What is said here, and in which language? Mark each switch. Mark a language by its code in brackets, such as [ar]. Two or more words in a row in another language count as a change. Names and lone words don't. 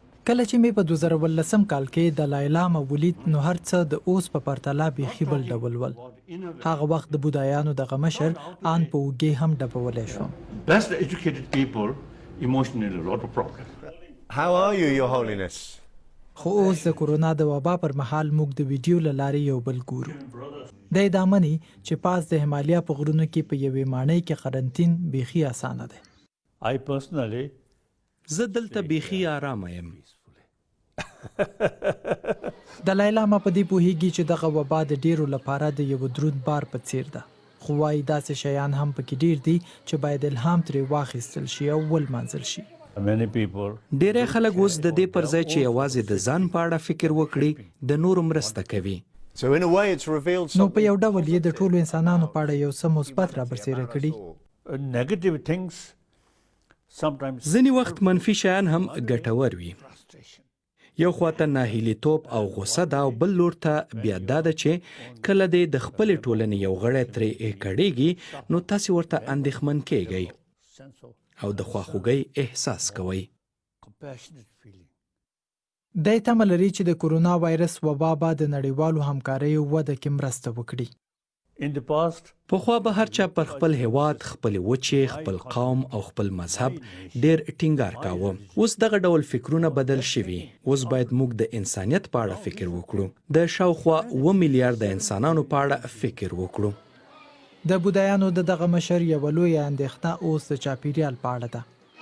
[ps] کله چې مې په 2018 کال کې دلای لاما ولید نو هر څه د اوس په پرتله بیخي بل ډول ول. هغه وخت د بودايانو دغه مشر ان په اوږې هم ډبولی شوم. [en] Best educated people emotionally a lot of problems. How are you, Your Holiness? [ps] خو اوس د کورونا د وبا پر مهال موږ د ویډیو له لارې یو بل ګورو. دی دا مني چې پاس د همالیا په غرونو کې په یوې ماڼۍ کې قرنطین بیخي اسانه دی. [en] I personally [ps] زه دلته بیخي آرامه یم. دلای لاما په دې پوهیږي چې دغه وبا د ډېرو لپاره د یو دروند بار په څیر ده. خو وايي داسې شیان هم پکې ډېر دي چې باید الهام ترې واخیستل شي او ولمانځل شي. ډېری خلک اوس د دې پر ځای چې یوازې د ځان په اړه فکر وکړي د نورو مرسته کوي. [en] So in a way it's revealed [ps] نو په یو ډول یې د ټولو انسانانو په اړه یو څه مثبت رابرسېره کړي. [en] negative things sometimes [ps] ځینې وخت منفي شیان هم ګټور وي. یو خواته ناهیلیتوب او غوسه ده او بل لور ته بیا دا ده چې کله دې د خپلې ټولنې یو غړی ترې کړېږي نو تاسې ورته اندېښمن کیږئ او د خواخوږۍ احساس کوئ. دی تمه لري چې د کورونا وایرس وبا به د نړیوالو همکاریو وده کې مرسته وکړي. [en] in the past [ps] پخوا به هر چا پر خپل هیواد، خپل وچې، خپل قوم او خپل مذهب ډیر ټینګار کاوه. اوس دغه ډول فکرونه بدل شوي. اوس باید موږ د انسانیت په اړه فکر وکړو. د شاوخوا 2 میلیارډ انسانانو په اړه فکر وکړو. د بودايانو د دغه مشر یوه لویه اندېښنه اوس د چاپیریال په اړه ده.